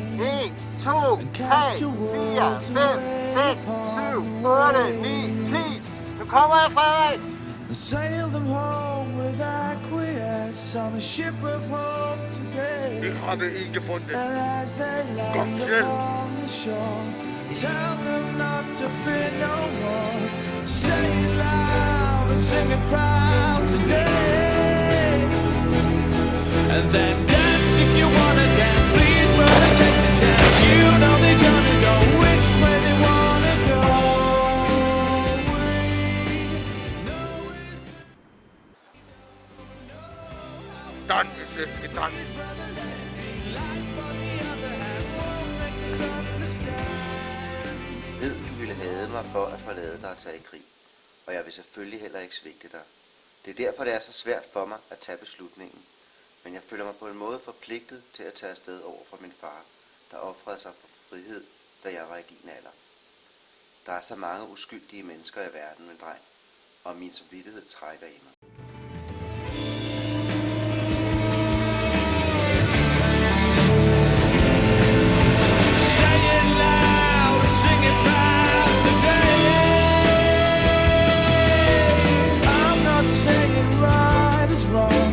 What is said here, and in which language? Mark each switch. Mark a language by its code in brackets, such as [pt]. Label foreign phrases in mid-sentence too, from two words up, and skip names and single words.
[da] 1, 2, 3, 4, 5, 6, 7, 8, 9, 10. Nu kommer jeg, Frederik! [en] And sail them home with acquiesce on a ship of hope today. [da] Jeg har det ikke fundet. [en] And as they [da] Kom [en] land [da] selv. [en] upon the shore, tell them not to fear no more. Say it loud and sing it proud today. And then dance if you wanna dance, please, brother, take the chance. You know they're gonna go which way they wanna go. [de] Dann ist es getan. [da] Ved, du ville hade mig for at forlade dig og tage i krig, og jeg vil selvfølgelig heller ikke svigte dig. Det er derfor, det er så svært for mig at tage beslutningen. Men jeg føler mig på en måde forpligtet til at tage afsted over for min far, der ofrede sig for frihed, da jeg var i din alder. Der er så mange uskyldige mennesker i verden, min dreng, og min samvittighed trækker i mig. [en] Say it loud and sing it proud today. I'm not saying right is wrong.